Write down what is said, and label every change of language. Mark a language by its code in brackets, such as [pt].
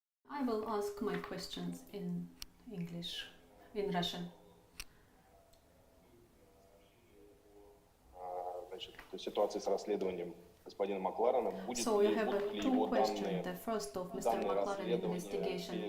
[en] I will ask my questions in English, in Russian. [ru] Значит, ситуации с расследованием господина Макларена, [en] So you have two questions. The first of Mr. McLaren investigation.